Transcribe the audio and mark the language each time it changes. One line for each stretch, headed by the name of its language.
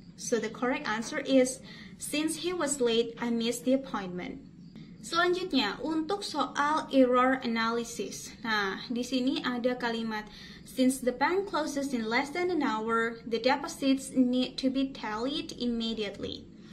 English: So the correct answer is, since he was late, I missed the appointment.
Indonesian: Selanjutnya, untuk soal error analysis. Nah, di sini ada kalimat,
English: since the bank closes in less than an hour, the deposits need to be tallied immediately.